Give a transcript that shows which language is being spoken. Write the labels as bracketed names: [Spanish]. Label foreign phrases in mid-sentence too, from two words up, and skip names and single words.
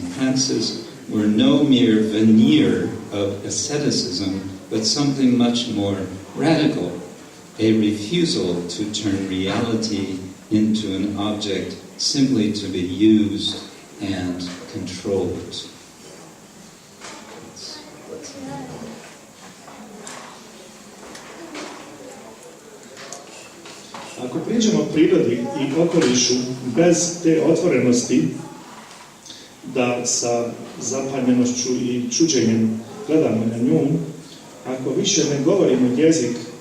[English] Francis were no mere veneer of asceticism, but something much more radical, a refusal to turn reality into an object simply to be used and controlled. [Croatian] Ako priđemo prirodi i okolišu bez te otvorenosti da sa zapanjenošću i čuđenjem gledamo na nju, ako više ne govorimo jezik